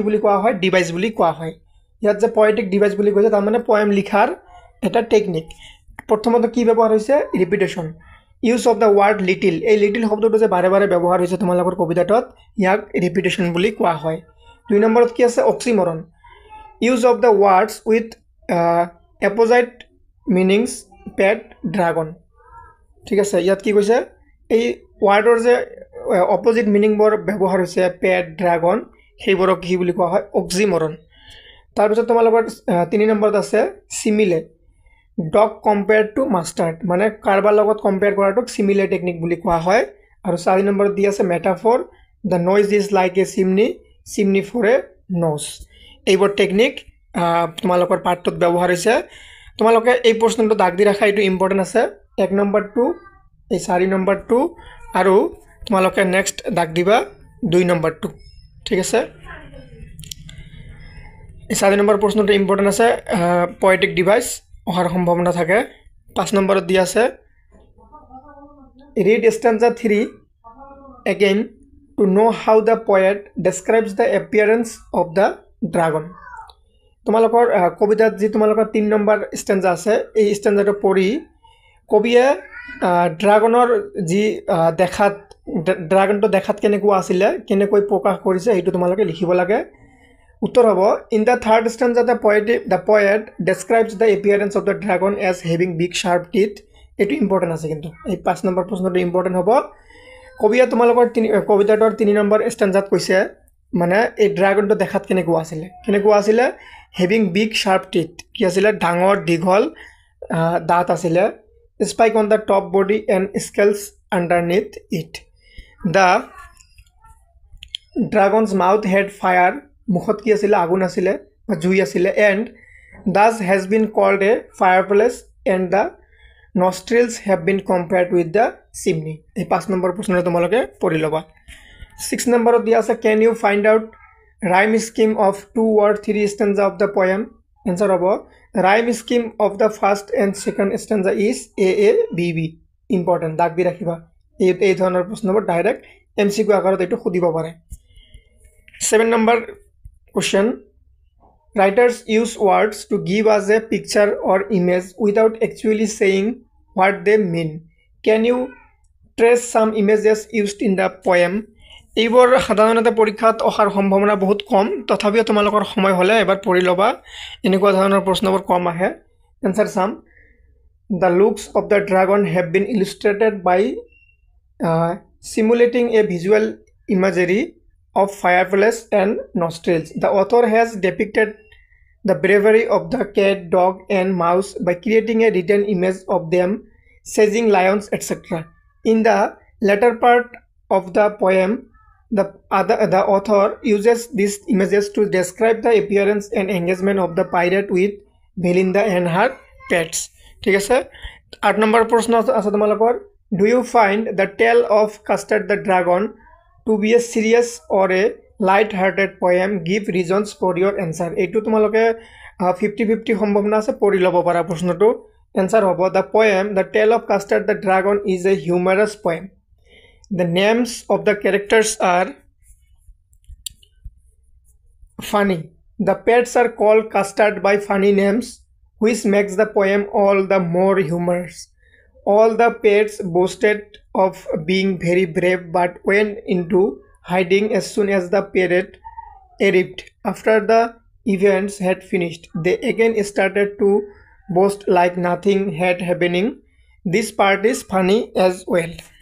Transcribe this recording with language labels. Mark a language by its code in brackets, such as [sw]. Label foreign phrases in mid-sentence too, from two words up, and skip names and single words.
[as] বুলি কোৱা হয় ডিভাইস বুলি কোৱা হয় ইয়াত যে [en] poetic device [as] বুলি কৈছে তাৰ মানে poem লিখাৰ এটা টেকনিক প্ৰথমতে কি ব্যৱহাৰ হৈছে ৰিপিটেশন [en] use of the word little [as] এই little শব্দটো যে বাৰে বাৰে ব্যৱহাৰ হৈছে তোমালোকৰ কবিতাটোত ইয়াক ৰিপিটেশন বুলি কোৱা হয় 2 নম্বৰত কি আছে অক্সিমৰন [en] use of the words with opposite meanings pet dragon [as] ঠিক আছে ইয়াত কি কৈছে এই ওয়ার্ডৰ যে [en] opposite meaning [as] বৰ ব্যৱহাৰ হৈছে [en] pet dragon [as] সেইবোৰক কি বুলি কোৱা হয় অক্সিমৰন তাৰ পিছত তোমালোকৰ 3 নম্বৰত আছে সিমিলে [en] dog compared to mustard [as] মানে কাৰবাৰ লগত কম্পেয়াৰ কৰাটোক সিমিলে টেকনিক বুলি কোৱা হয় আৰু 4 নম্বৰত দি আছে মেটাফৰ [en] the noise is like a chimney for a nose [as] এইবোৰ টেকনিক তোমালোকৰ পাঠটোত ব্যৱহাৰ হৈছে তোমালোকে এই প্ৰশ্নটো দাগ দি ৰাখা এটো ইম্পৰ্টেন্ট আছে 1 নম্বৰ 2 এই 4 নম্বৰ 2 আৰু তোমালোকে নেক্সট দাগ দিবা 2 নম্বৰ 2 ঠিক আছে এই 4 নম্বৰ প্ৰশ্নটো ইম্পৰ্টেন্ট আছে [en] poetic device [as] অহাৰ সম্ভাৱনা থাকে 5 নম্বৰত দি আছে [en] read stanza 3 again to know how the poet describes the appearance of the dragon [as] তোমালোকৰ কবিতাত যি তোমালোকৰ 3 নম্বৰ stanza আছে এই stanzaটো পঢ়ি কবিয়ে ড্ৰাগনৰ যি দেখাত ড্ৰাগনটো দেখাত কেনেকুৱা আছিল কেনেকৈ প্ৰকাশ কৰিছে এইটো তোমালোকে লিখিব লাগে উত্তৰ হ'ব [en] in the third stanza the poet describes the appearance of the dragon as having big sharp teeth [as] এটো ইম্পৰ্টেন্ট আছে কিন্তু এই 5 নম্বৰ প্ৰশ্নটো ইম্পৰ্টেন্ট হ'ব কবিয়ে তোমালোকৰ কবিতাটোৰ 3 নম্বৰ stanzaত কৈছে মানে এই ড্ৰাগনটো দেখাত কেনেকুৱা আছিল [en] having big sharp teeth [as] কি আছিল ডাঙৰ দীঘল দাঁত আছিল [en] spike on the top body and scales underneath it the dragon's mouth had fire [as] মুখত কি আছিল আগুন আছিল বা জুই আছিল [en] and thus has been called a fireplace and the nostrils have been compared with the chimney [as] এই 5 নম্বৰ প্ৰশ্নটো তোমালোকে পঢ়ি লবা 6 নম্বৰত দিয়া আছে [en] can you find out rhyme scheme of 2 or 3 stanza of the poem answer হ'ব rhyme scheme of the first and second stanza is a b b important [as] দাগ দি ৰাখিবা এই ধৰণৰ প্ৰশ্নবোৰ ডাইৰেক্ট MCQ আকাৰত এইটো সুধিব পাৰে [en] 7 নম্বৰ question writers use words to give us a picture or image without actually saying what they mean can you trace some images used in the poem [as] এইবোৰ সাধাৰণতে পৰীক্ষাত অহাৰ সম্ভাৱনা বহুত কম তথাপিও তোমালোকৰ সময় হলে এবাৰ পঢ়ি লবা এনেকুৱা ধৰণৰ প্ৰশ্নবোৰ কম আহে [en] answer some the looks of the dragon have been illustrated by simulating a visual imagery of fireplace and nostrils the author has depicted the bravery of the cat dog and mouse by creating a written image of them seizing lions etc in the latter part of the poem the author uses these images to describe the appearance and engagement of the pirate with Belinda and her pets [as] ঠিক আছে 8 নম্বৰ প্ৰশ্ন আছে তোমালোকৰ [en] do you find the tale of Custard the Dragon to be a serious or a light hearted poem give reasons for your answer [as] এইটো তোমালোকে 50-50 সম্ভাৱনা আছে পঢ়ি ল'ব পাৰা প্ৰশ্নটো [en] answer হ'ব the poem the tale of Custard the Dragon is a humorous poem the names of the characters are funny the pets are called Custard by funny names which makes the poem all the more humorous all the pets boasted of being very brave but went into hiding as soon as the parrot arrived after the events had finished they again started to boast like nothing had happening this part is funny as well